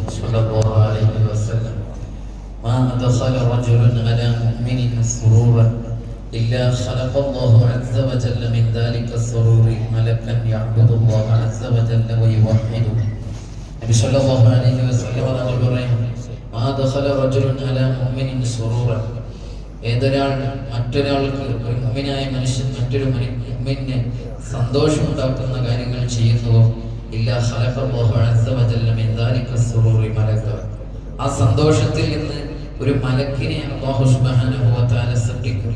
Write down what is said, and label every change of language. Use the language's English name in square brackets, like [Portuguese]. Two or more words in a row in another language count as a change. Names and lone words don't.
[Arabic] صلى الله عليه وسلم ما أدخل رجل على مؤمن سرورا إلا خلق الله عز وجل من ذلك السرور ملكا يعبد الله عز وجل ويوحده. [Malayalam] നബി [Arabic] صلى الله عليه وسلم [Malayalam] തങ്ങൾ പറയും, [Arabic] ما دخل رجل على مؤمن سرورا, [Malayalam] ഏതൊരാൾ മറ്റൊരാൾക്ക്, ഒരു മുഅ്മിനായ മനുഷ്യൻ മറ്റൊരു മുഅ്മിന് സന്തോഷമുണ്ടാക്കുന്ന കാര്യങ്ങൾ ചെയ്യുന്നുവോ, [Arabic] إلا خلق الله عز وجل من ذلك السرور ملكا, [Malayalam] ആ സന്തോഷത്തിൽ നിന്ന് ഒരു മലക്കിനെ അല്ലാഹു [Arabic] سبحانه وتعالى [Malayalam] സൃഷ്ടിക്കും.